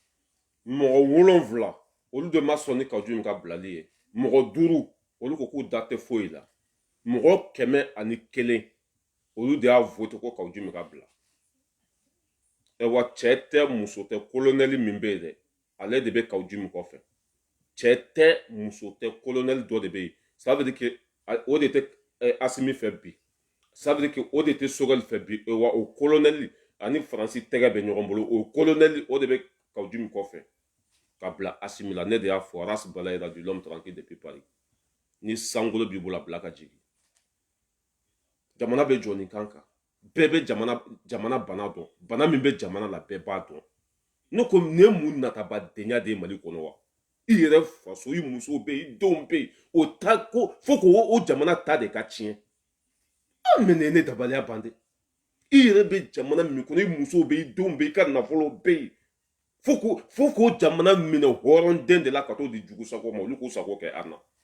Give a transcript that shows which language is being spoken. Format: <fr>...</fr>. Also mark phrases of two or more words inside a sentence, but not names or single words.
<bm>mɔgɔ 7 olu de ma sɔn ni Kawuji min ka bilali ye mɔgɔ 5 olu ko k'u da tɛ foyi la mɔgɔ 101 olu de y'a voté ko Kawuji min ka bila wa cɛ tɛ muso tɛ colonel min bɛ yen dɛ ale de bɛ Kawuji min kɔfɛ cɛ tɛ muso tɛ colonel dɔ de bɛ yen</bm> <fr>ça veut dire que</fr> <bm>o de tɛ Asimi fɛ bi</bm> <fr>ça veut dire que</fr> <bm>o de tɛ Sogɛli fɛ bi wa o colonel ani Faransi tɛgɛ bɛ ɲɔgɔn bolo o colonel o de bɛ Kawuji min kɔfɛ ka bila Asimi la ne de y'a fɔ Ras Balayira</bm> <fr>du l'homme tranquille depuis Paris</fr> <bm>ni sankolo b'i bolo a bila ka jigin jamana bɛ jɔ nin kan kan bɛɛ bɛ jamana bana dɔn bana min bɛ jamana la bɛɛ b'a dɔn ne ko nin ye mun natabadenya de ye Mali kɔnɔ wa i yɛrɛ faso i musow bɛ yen i denw bɛ yen o ta ko fo k'o jamana ta de ka tiɲɛ an mɛnɛ ne dabaliya ban dɛ i yɛrɛ bɛ jamana min kɔnɔ i musow bɛ yen i denw bɛ yen i ka nafolo bɛ yen fo k'o jamana minɛ hɔrɔnden de la ka t'o di jugu sago ma olu k'u sago kɛ an na</bm>